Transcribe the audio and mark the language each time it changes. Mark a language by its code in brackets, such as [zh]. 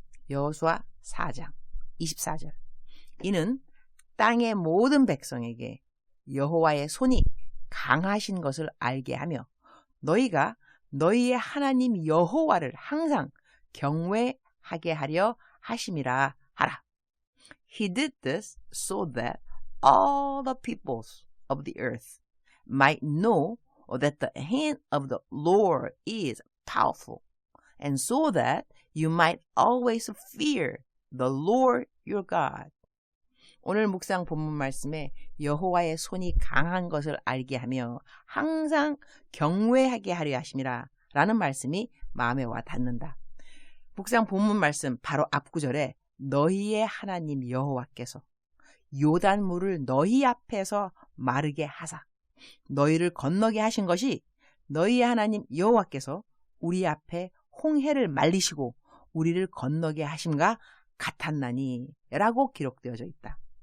[ko] 여호수아 4장 24절. 이는 땅의 모든 백성에게 여호와의 손이 강하신 것을 알게 하며 너희가 너희의 하나님 여호와를 항상 경외하게 하려 하심이라 하라. [en] He did this so that all the peoples of the earth might know that the hand of the Lord is powerful, and so that you might always fear the Lord your God. [ko] 오늘 묵상 본문 말씀에 여호와의 손이 강한 것을 알게 하며 항상 경외하게 하려 하심이라 라는 말씀이 마음에 와 닿는다. 묵상 본문 말씀 바로 앞구절에 너희의 하나님 여호와께서 요단물을 너희 앞에서 마르게 하사 너희를 건너게 하신 것이 너희의 하나님 여호와께서 우리 앞에 홍해를 말리시고 우리를 건너게 하심과 같았나니 라고 기록되어져 있다.